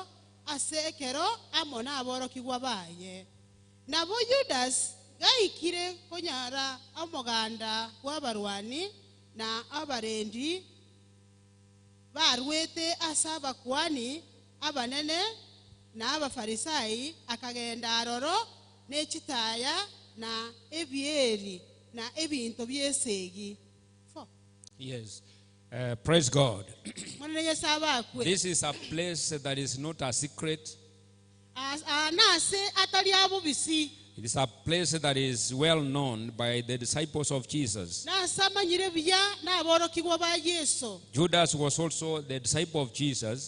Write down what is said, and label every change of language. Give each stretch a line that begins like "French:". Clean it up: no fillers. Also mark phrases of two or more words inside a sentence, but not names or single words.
Gusii: ase ekero amona aboroki gwabaye nabo Judas gaikire konyara amoganda gwabarwani na abarendi barwete asaba kwani abanene na abafarisai akagenda aroro n'ekitaya na ebyeri na ebinto byesegi.
English: Yes. Praise God. This is a place that is not a secret. It is a place that is well known by the disciples of Jesus. Judas was also the disciple of Jesus.